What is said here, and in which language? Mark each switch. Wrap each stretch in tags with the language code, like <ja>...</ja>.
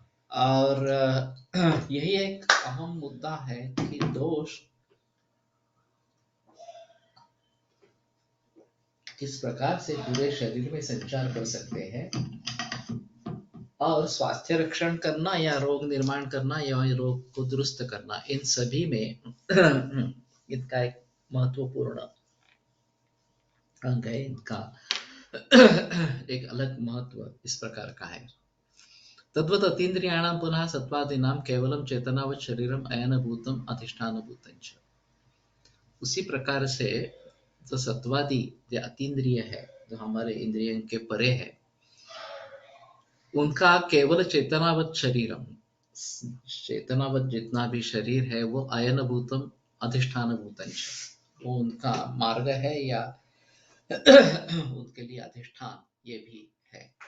<hi>और यही एक अहम मुद्दा है कि दोष किस प्रकार से पूरे शरीर में संचार कर सकते हैं, और स्वास्थ्य रक्षण करना या रोग निर्माण करना या रोग को दुरुस्त करना, इन सभी में इनका एक महत्वपूर्ण अंग है। इनका एक अलग महत्व इस प्रकार का है।</hi> <sa>तद्वत् अतीन्द्रियाणां पुनः सत्त्वादीनां केवलं चेतनावत् शरीरम् अयनभूतम् अधिष्ठानभूतं च।</sa> <hi>उसी प्रकार से जो सत्वादी जो अतीन्द्रिय है, जो हमारे इंद्रियों के परे है, उनका केवल चेतनावत शरीरम, चेतनावत जितना भी शरीर है वो अयन भूतम अधिष्ठान भूतम, वो उनका मार्ग है या उनके लिए अधिष्ठान ये भी है।</hi>